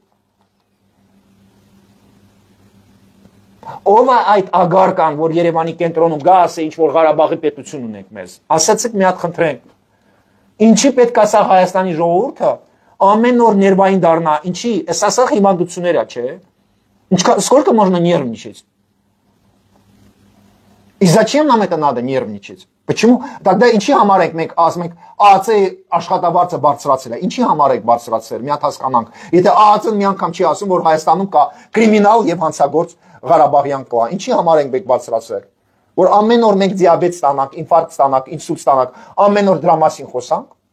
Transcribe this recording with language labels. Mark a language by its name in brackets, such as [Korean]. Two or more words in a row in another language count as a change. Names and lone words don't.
[Armenian] Ով է այդ ագարկան, որ Երևանի կենտրոնում գա ասի, ինչ որ Ղարաբաղի պետություն ունենք մեզ։ Ասացեք մի հատ խնդրենք։ Ինչի պետք է սա Հայաստանի ժողովուրդը ամեն օր ներվային դառնա, ինչի, սա հիվանդություններ է, չէ։ [Russian] Сколько можно нервничать? И зачем нам это надо нервничать? Почему? [Armenian] Тогда ինչի համար եք մենք ասում ենք ԱԱՑ-ի աշխատավարձը բարձրացել է։ Ինչի համար եք բարձրացրել։ Մի հատ հասկանանք։ Եթե ԱԱՑ-ն մի անգամ չի ասում, որ Հայաստանում կա կրիմինալ եւ հանցագործ Ղարաբաղյան կլան, ինչի համար ենք մենք բարձրացրել։ Որ ամեն օր մենք դիաբետ ստանանք, ինֆարկտ ստանանք, ինսուլտ ստանանք, ամեն օր դրա մասին խոսանք։